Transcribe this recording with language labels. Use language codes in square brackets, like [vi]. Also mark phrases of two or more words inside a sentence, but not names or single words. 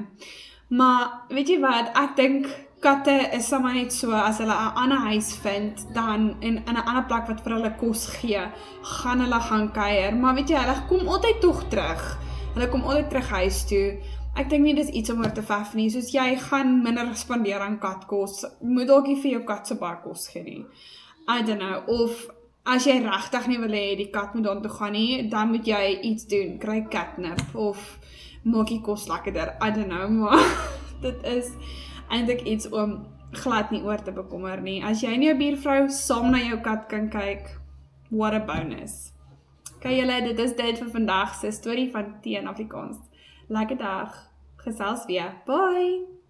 [af] Maar weet jy wat, ek dink katte is sommer net so, as hulle 'n ander huis vind, dan in 'n ander plek wat vir hulle kos gee, gaan hulle gaan kuier. Maar weet jy, hulle kom altyd tog terug. Hulle kom altyd terug huis toe. Ek dink nie dis iets om oor te vef nie, soos jy gaan minder spandeer aan katkos, moet dalk nie vir jou kat so baie kos gee nie. [en] I don't know, [af] of as jy regtig nie wil hê die kat moet aan toe gaan nie, dan moet jy iets doen, kry catnip, of maak die kos lekkerder, [en] I don't know, [af] maar dit is eintlik iets om glad nie oor te bekommer nie. As jy en jou buurvrou saam na jou kat kan kyk, [en] what a bonus. [af] Okay julle, dit is dit vir vandag se storie van Teen Afrikaans. Lekker dag, gesels weer, bye!